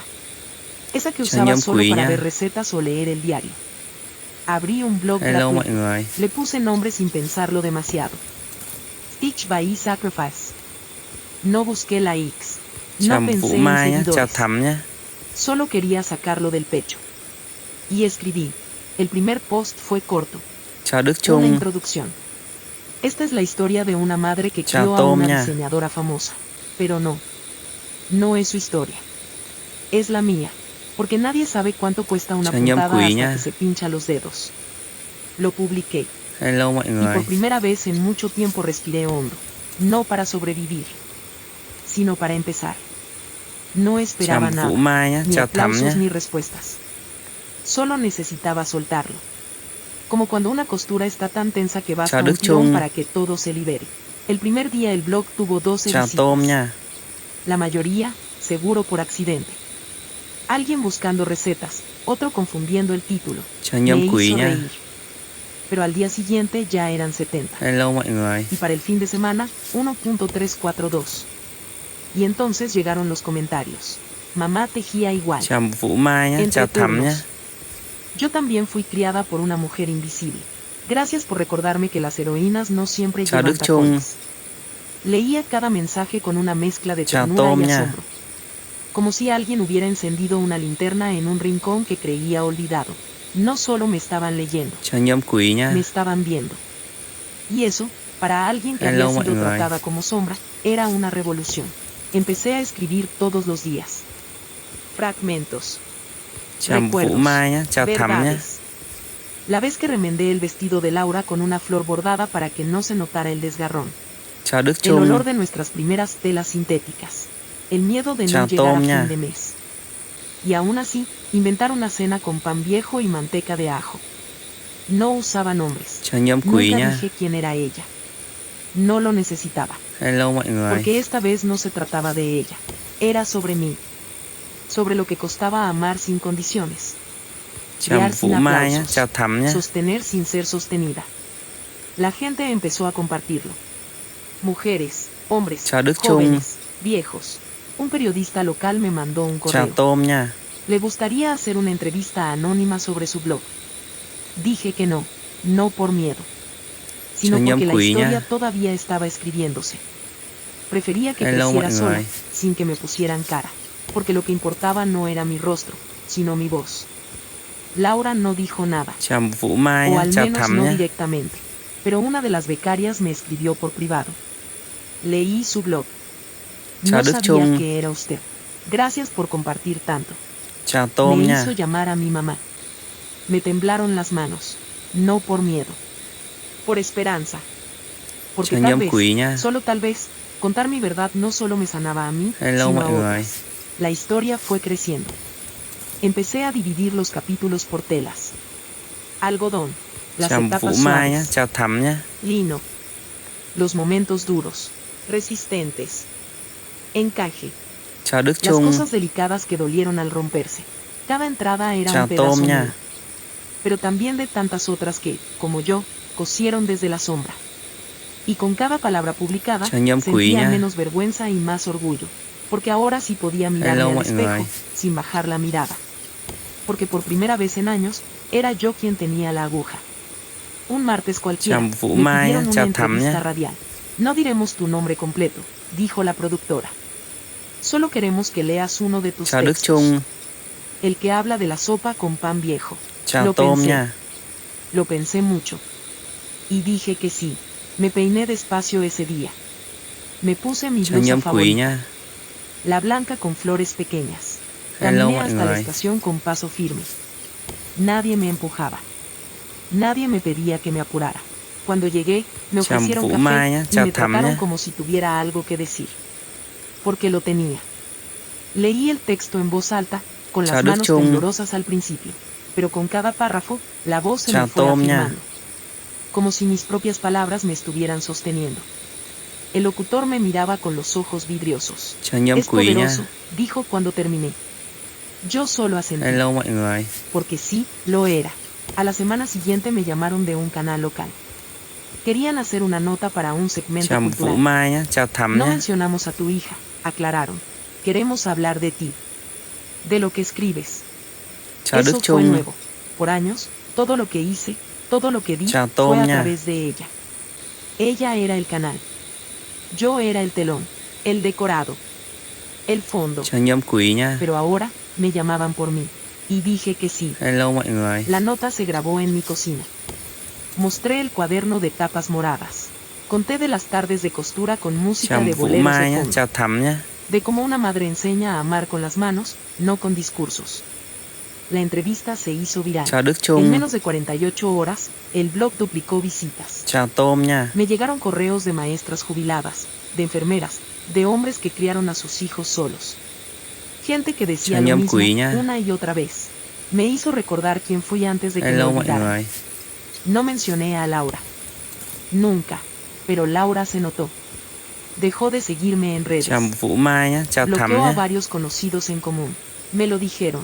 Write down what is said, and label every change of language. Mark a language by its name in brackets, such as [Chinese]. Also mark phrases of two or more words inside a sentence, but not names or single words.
[Spanish] Esa que [Vietnamese] Chào [Spanish] usaba [Vietnamese] Nhâm [Spanish] solo [Vietnamese] Quý [Spanish] para [Vietnamese] nha. [Spanish] ver recetas o leer el diario. Abrí un blog [Vietnamese] Hello mọi [Spanish] gratuito. [Vietnamese] người. [Spanish] Le puse nombre sin pensarlo demasiado. Stitch by Sacrifice. No busqué likes. [Vietnamese] Chào [Spanish] No [Vietnamese] Vũ [Spanish] pensé en [Vietnamese] Mai nhá. Chào [Spanish] seguidores. [Vietnamese] Thắm nhá. [Spanish] Solo quería sacarlo del pecho. Y escribí. El primer post fue corto. [Vietnamese] Chào Đức [Spanish] Una [Vietnamese] Trung. [Spanish] introducción. Esta es la historia de una madre que [Vietnamese] Chào [Spanish] crió a [Vietnamese] Tôm [Spanish] una [Vietnamese] nha. [Spanish] diseñadora famosa. Pero no. No es su historia. Es la mía. Porque nadie sabe cuánto cuesta una [Vietnamese] Chào Nhâm [Spanish] puntada [Vietnamese] Quý [Spanish] hasta [Vietnamese] nha. [Spanish] que se pincha los dedos. Lo publiqué. [Vietnamese] Hello mọi [Spanish] Y [Vietnamese] người. [Spanish] por primera vez en mucho tiempo respiré hondo. No para sobrevivir, sino para empezar. No esperaba [Vietnamese] Chăm [Spanish] nada, [Vietnamese] Vũ Mai nhá, [Spanish] ni [Vietnamese] chào Thắm [Spanish] aplausos [Vietnamese] nhá. [Spanish] ni respuestas. Solo necesitaba soltarlo. Como cuando una costura está tan tensa que basta [Vietnamese] Chào [Spanish] un [Vietnamese] Đức [Spanish] tirón [Vietnamese] Trung. [Spanish] para que todo se libere. El primer día el blog tuvo 12 [Vietnamese] Chào Tôm [Spanish] visitas. [Vietnamese] nha. [Spanish] La mayoría, seguro por accidente. Alguien buscando recetas, otro confundiendo el título. [Vietnamese] Chào [Spanish] Me [Vietnamese] Nhâm [Spanish] hizo [Vietnamese] Quý nha. [Spanish] reír. Pero al día siguiente ya eran 70. [Vietnamese] Hello mọi người. [Spanish] Y para el fin de semana, 1.342. Y entonces llegaron los comentarios. Mamá tejía igual. [Vietnamese] Chào Vũ Mai nhá, [Spanish] Entre [Vietnamese] chào Thắm [Spanish] turnos. [Vietnamese] nhá. [Spanish] Yo también fui criada por una mujer invisible. Gracias por recordarme que las heroínas no siempre [Vietnamese] Chào [Spanish] llevan [Vietnamese] Đức Trung. [Spanish] tacones. Leía cada mensaje con una mezcla de [Vietnamese] Chào [Spanish] ternura [Vietnamese] Tôm [Spanish] y [Vietnamese] nha. [Spanish] asombro. Como si alguien hubiera encendido una linterna en un rincón que creía olvidado. No solo me estaban leyendo, [Vietnamese] Chào Nhâm Quý nha. [Spanish] me estaban viendo. Y eso, para alguien que [Vietnamese] Hello, [Spanish] había sido [Vietnamese] mọi người. [Spanish] tratada como sombra, era una revolución. Empecé a escribir todos los días. Fragmentos. [Vietnamese] Chào Vũ [Spanish] Recuerdos. [Vietnamese] Mai nhá, chào Thắm nhá. [Spanish] Verdades. La vez que remendé el vestido de Laura con una flor bordada para que no se notara el desgarrón. [Vietnamese] Chào Đức [Spanish] El [Vietnamese] Trung. [Spanish] olor de nuestras primeras telas sintéticas. El miedo de no [Vietnamese] Chào [Spanish] llegar a [Vietnamese] Tôm nha. [Spanish] fin de mes. Y aún así, inventar una cena con pan viejo y manteca de ajo. No usaba nombres. [Vietnamese] Chào Nhâm Quý [Spanish] Nunca [Vietnamese] nha. [Spanish] dije quién era ella. No lo necesitaba. [Vietnamese] Hello mọi người. [Spanish] Porque esta vez no se trataba de ella. Era sobre mí. Sobre lo que costaba amar sin condiciones. [Vietnamese] Chào [Spanish] Guiar [Vietnamese] Vũ [Spanish] sin [Vietnamese] Mai nhá, [Spanish] aplausos. [Vietnamese] chào Thắm nhá. [Spanish] Sostener sin ser sostenida. La gente empezó a compartirlo. Mujeres, hombres, [Vietnamese] Chào Đức Trung. [Spanish] jóvenes, viejos. Un periodista local me mandó un [Vietnamese] Chào [Spanish] correo. [Vietnamese] Tôm nha. [Spanish] Le gustaría hacer una entrevista anónima sobre su blog. Dije que no, no por miedo, sino [Vietnamese] Chào Nhâm [Spanish] porque la [Vietnamese] Quý nha. [Spanish] historia todavía estaba escribiéndose. Prefería que [Vietnamese] Hello, [Spanish] creciera [Vietnamese] mọi [Spanish] sola, [Vietnamese] người. [Spanish] sin que me pusieran cara, porque lo que importaba no era mi rostro, sino mi voz. Laura no dijo nada, [Vietnamese] Chào Vũ Mai [Spanish] o [Vietnamese] nhá, [Spanish] al [Vietnamese] chào [Spanish] menos [Vietnamese] Thắm [Spanish] no [Vietnamese] nhá. [Spanish] directamente, pero una de las becarias me escribió por privado. Leí su blog. [Vietnamese] Chào [Spanish] No [Vietnamese] Đức [Spanish] sabía [Vietnamese] Trung. [Spanish] que era usted. Gracias por compartir tanto. [Vietnamese] Chào Tôm [Spanish] Me [Vietnamese] nha. [Spanish] hizo llamar a mi mamá. Me temblaron las manos, no por miedo, por esperanza. Porque [Vietnamese] Chào [Spanish] tal [Vietnamese] Nhâm [Spanish] vez, [Vietnamese] Quý nha. [Spanish] solo tal vez, contar mi verdad no solo me sanaba a mí, [Vietnamese] Hello [Spanish] sino a [Vietnamese] mọi người. [Spanish] otras. La historia fue creciendo. Empecé a dividir los capítulos por telas. Algodón, las [Vietnamese] Chào Vũ [Spanish] etapas [Vietnamese] Mai nhá, [Spanish] suaves, [Vietnamese] chào Thắm nhá. [Spanish] lino, los momentos duros, resistentes, encaje, [Vietnamese] Chào Đức [Spanish] las [Vietnamese] Trung. [Spanish] cosas delicadas que dolieron al romperse. Cada entrada era [Vietnamese] Chào [Spanish] un pedazo [Vietnamese] Tôm nha. [Spanish] mío, pero también de tantas otras que, como yo, cosieron desde la sombra. Y con cada palabra publicada, [Vietnamese] Chào Nhâm Quý [Spanish] sentía [Vietnamese] nha. [Spanish] menos vergüenza y más orgullo, porque ahora sí podía mirarme [Vietnamese] Hello [Spanish] al [Vietnamese] mọi [Spanish] espejo, [Vietnamese] người. [Spanish] sin bajar la mirada. Porque por primera vez en años, era yo quien tenía la aguja. Un martes cualquiera, [Vietnamese] Chào Vũ [Spanish] me [Vietnamese] Mai [Spanish] pidieron [Vietnamese] nhá, [Spanish] una [Vietnamese] chào Thắm [Spanish] entrevista [Vietnamese] nhá. [Spanish] radial. No diremos tu nombre completo, dijo la productora. Solo queremos que leas uno de tus [Vietnamese] Chào Đức [Spanish] textos. [Vietnamese] Trung. [Spanish] El que habla de la sopa con pan viejo. [Vietnamese] Chào [Spanish] Lo [Vietnamese] Tôm [Spanish] pensé. [Vietnamese] nha. [Spanish] Lo pensé mucho. Y dije que sí. Me peiné despacio ese día. Me puse mi [Vietnamese] Chào [Spanish] blusa [Vietnamese] Nhâm Quý [Spanish] favorita, [Vietnamese] nha. [Spanish] la blanca con flores pequeñas. [Vietnamese] Hello [Spanish] Caminé [Vietnamese] mọi [Spanish] hasta la [Vietnamese] người. [Spanish] estación con paso firme. Nadie me empujaba. Nadie me pedía que me apurara. Cuando llegué, me [Vietnamese] Chào [Spanish] ofrecieron [Vietnamese] Vũ [Spanish] café [Vietnamese] Mai nhá, [Spanish] y [Vietnamese] chào [Spanish] me [Vietnamese] Thắm [Spanish] trataron [Vietnamese] nhá. [Spanish] como si tuviera algo que decir. Porque lo tenía. Leí el texto en voz alta, con [Vietnamese] Chào [Spanish] las [Vietnamese] Đức [Spanish] manos [Vietnamese] Trung. [Spanish] temblorosas al principio, pero con cada párrafo, la voz se [Vietnamese] Chào [Spanish] me fue [Vietnamese] Tôm nha. [Spanish] afirmando. Como si mis propias palabras me estuvieran sosteniendo. El locutor me miraba con los ojos vidriosos. [Vietnamese] Chào Nhâm [Spanish] Es [Vietnamese] Quý nha. [Spanish] poderoso, dijo cuando terminé. Yo solo asentí, [Vietnamese] Hello mọi người. [Spanish] porque sí, lo era. A la semana siguiente me llamaron de un canal local. Querían hacer una nota para un segmento [Vietnamese] Chào Vũ [Spanish] cultural. [Vietnamese] Mai nhá, chào Thắm [Spanish] No [Vietnamese] nhá. [Spanish] mencionamos a tu hija, aclararon. Queremos hablar de ti. De lo que escribes. [Vietnamese] Chào [Spanish] Eso [Vietnamese] Đức [Spanish] fue [Vietnamese] Trung. [Spanish] nuevo. Por años, todo lo que hice, todo lo que di, [Vietnamese] Chào [Spanish] fue [Vietnamese] Tôm [Spanish] a [Vietnamese] nha. [Spanish] través de ella. Ella era el canal. Yo era el telón, el decorado, el fondo. [Vietnamese] Chào Nhâm Quý nha. [Spanish] Pero ahora, me llamaban por mí. Y dije que sí. [Vietnamese] Hello mọi người. [Spanish] La nota se grabó en mi cocina. Mostré el cuaderno de tapas moradas. Conté de las tardes de costura con música [Vietnamese] Chào [Spanish] de [Vietnamese] Vũ [Spanish] boleros [Vietnamese] Mai [Spanish] de [Vietnamese] nhá, [Spanish] fondo. [Vietnamese] chào Thắm nhá. [Spanish] De cómo una madre enseña a amar con las manos, no con discursos. La entrevista se hizo viral. [Vietnamese] Chào Đức [Spanish] En [Vietnamese] Trung. [Spanish] menos de 48 horas, el blog duplicó visitas. [Vietnamese] Chào Tôm nha. [Spanish] Me llegaron correos de maestras jubiladas, de enfermeras, de hombres que criaron a sus hijos solos. Gente que decía [Vietnamese] Chào [Spanish] lo [Vietnamese] nhâm [Spanish] mismo [Vietnamese] quý nha. [Spanish] una y otra vez. Me hizo recordar quién fui antes de que me [Vietnamese] Hello mọi [Spanish] olvidara. [Vietnamese] người. [Spanish] No mencioné a Laura. Nunca. Pero Laura se notó. Dejó de seguirme en redes. [Vietnamese] Chào Vũ Mai nhá, chào Thắm [Spanish] Bloqueó a [Vietnamese] nhá. [Spanish] varios conocidos en común. Me lo dijeron.